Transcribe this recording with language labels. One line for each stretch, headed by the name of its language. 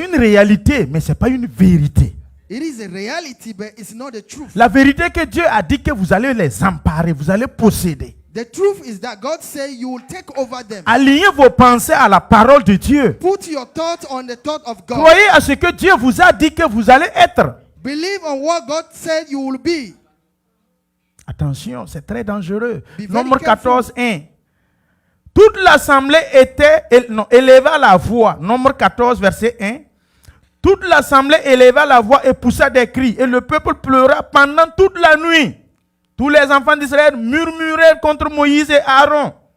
French: une réalité, mais ce n'est pas une vérité.
English: It is a reality, but it's not the truth.
French: La vérité que Dieu a dit que vous allez les emparer, vous allez posséder.
English: The truth is that God said you will take over them.
French: Alignez vos pensées à la parole de Dieu.
English: Put your thoughts on the thought of God.
French: Croyez à ce que Dieu vous a dit que vous allez être.
English: Believe on what God said you will be.
French: Attention, c'est très dangereux.
English: Be very
French: Nombre
English: careful.
French: 14, 1. Toute l'assemblée éleva la voix. Nombre 14, verset 1. Toute l'assemblée éleva la voix et poussa des cris. Et le peuple pleura pendant toute la nuit. Tous les enfants d'Israël murmurèrent contre Moïse et Aaron.